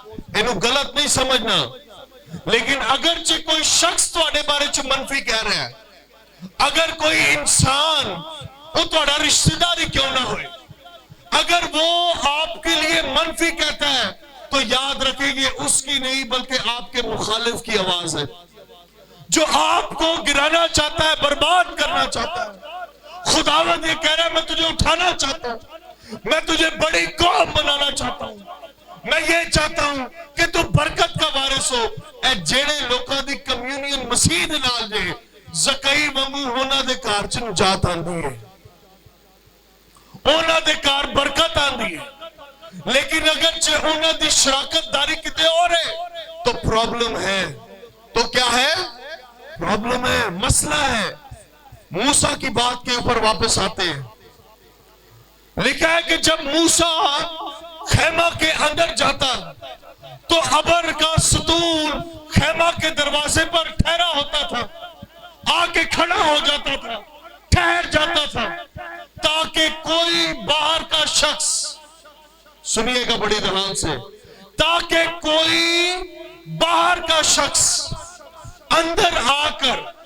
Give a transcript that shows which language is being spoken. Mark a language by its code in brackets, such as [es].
[pa] انہوں غلط نہیں سمجھنا, [ur] لیکن اگرچہ کوئی شخص تواڈے بارے چ منفی کہہ رہا ہے, اگر کوئی انسان وہ تواڈا رشتہ داری کیوں نہ ہوئے, اگر وہ آپ کے لیے منفی کہتا ہے تو یاد رکھیں گے اس کی نہیں بلکہ آپ کے مخالف کی آواز ہے, جو آپ کو گرانا چاہتا ہے, برباد کرنا چاہتا ہے. خداوند یہ کہہ رہا ہے میں تجھے اٹھانا چاہتا ہوں, میں تجھے بڑی قوم بنانا چاہتا ہوں. میں یہ چاہتا ہوں کہ تو برکت کا وارث ہو. [pa] اے جیڑے لوکاں دی کمیونین مسیح دے نال جے, زکئی وانگو ہونا دے کار چ نجات آندی ہے, ہونا دے کار برکت آندی ہے. لیکن اگر ہونا دی شراکت داری کتے اور ہے تو پرابلم ہے. [ur] تو کیا ہے پرابلم ہے, مسئلہ ہے. موسیٰ کی بات کے اوپر واپس آتے ہیں. لکھا ہے کہ جب موسیٰ خیمہ کے اندر جاتا تو ابر کا ستون خیمہ کے دروازے پر ٹھہرا ہوتا تھا, آ کے کھڑا ہو جاتا تھا, ٹھہر جاتا تھا, تاکہ کوئی باہر کا شخص, سنیے گا بڑی دھیان سے, تاکہ کوئی باہر کا شخص اندر آ کر,